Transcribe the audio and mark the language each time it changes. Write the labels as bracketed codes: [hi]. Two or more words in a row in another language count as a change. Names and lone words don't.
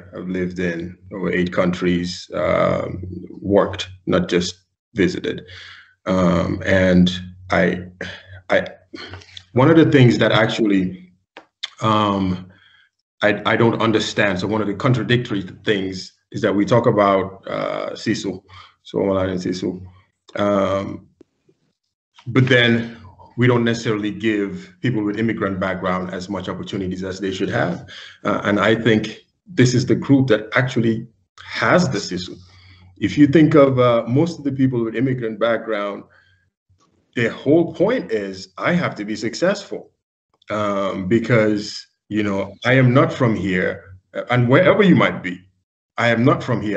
[en] I've lived in over 8 countries, worked, not just visited. And one of the things that actually I don't understand. So one of the contradictory things is that we talk about sisu, [fi] suomalainen sisu, [en] but then we don't necessarily give people with immigrant background as much opportunities as they should have. And I think this is the group that actually has the sisu. If you think of most of the people with immigrant background, their whole point is, I have to be successful because, I am not from here, and wherever you might be, I am not from here.